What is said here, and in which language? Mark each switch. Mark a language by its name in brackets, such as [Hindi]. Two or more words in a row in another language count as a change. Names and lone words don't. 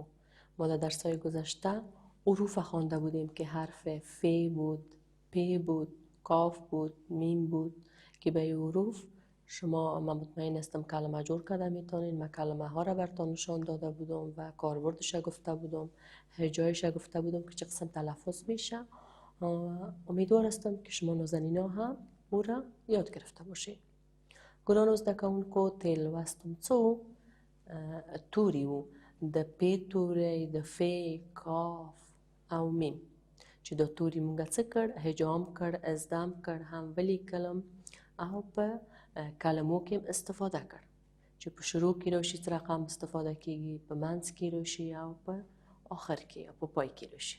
[Persian] ما در درس‌های گذشته حروف خوانده بودیم که حرف ف بود، پ بود، کاف بود، میم بود که به این حروف شما من مطمئن هستم کلمه جور کرده میتونین. من کلمه ها را براتون نشان داده بودم و کاربردش گفته بودم، هجایش گفته بودم که چه قسم تلفظ میشه. امیدوار هستم که شما نازنینا هم او را یاد گرفته باشید. [Pashto] ګرانو زده کوونکو ته لوستم څو توري وو، د پ توری، د ف، کاف او میم چې دا توري مونږ څه کړ؟ هجام کړ، ازدم کړ، هم ولیکلم او په کلمو کې استفاده کړ چې په شروع کې راشي څه رقم استفاده کیږي، په منځ کې راشي او په آخر کې او په پای کې راشي.